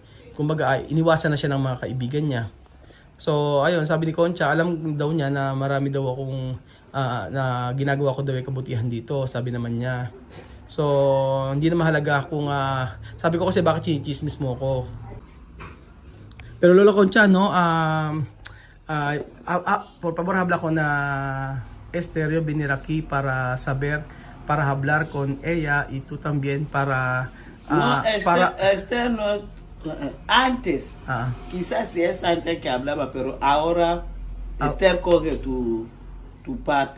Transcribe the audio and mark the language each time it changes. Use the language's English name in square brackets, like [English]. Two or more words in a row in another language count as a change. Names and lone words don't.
[Filipino] Kumbaga iniwasan na siya ng mga kaibigan niya. So ayun, sabi ni Concha, alam daw niya na marami daw akong na ginagawa ko daw ay kabutihan dito, sabi naman niya. So hindi na mahalaga kung sabi ko kasi bakit chinichismis mo ako. Pero Lola Concha, [Spanish] no, por favor habla con Esther, yo vine aquí para saber, para hablar con ella y tú también para No, para Esther no, antes, quizás si es antes que hablaba, pero ahora Esther coge tu parte.